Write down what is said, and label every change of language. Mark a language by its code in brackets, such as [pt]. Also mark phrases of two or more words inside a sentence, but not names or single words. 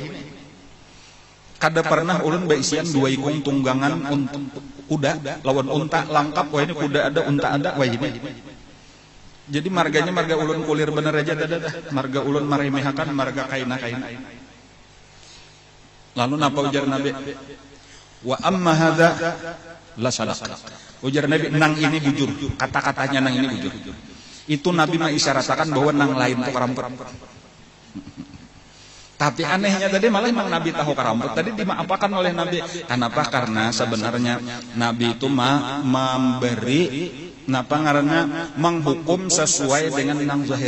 [bjn] Kada pernah ulun baisian dua ikung tunggangan kuda lawan unta lengkap wayah ini kuda ada unta ada wayah ini. Jadi marganya marga ulun kulir bener aja dadah. Marga ulun maremehakan marga kaina. Lalu napa ujar Nabi? [ar] وأما هذا لا صدقة. [bjn] Ujar Nabi nang ini bujur. Kata-katanya nang ini bujur. Itu Nabi mengisyaratkan bahwa nang lain itu karamput. Tapi anehnya tadi malah memang Nabi tahu karamput. [id] Tadi dimaafkan oleh Nabi. Kenapa? Karena sebenarnya Nabi itu memberi, menghukum sesuai dengan nang zahir.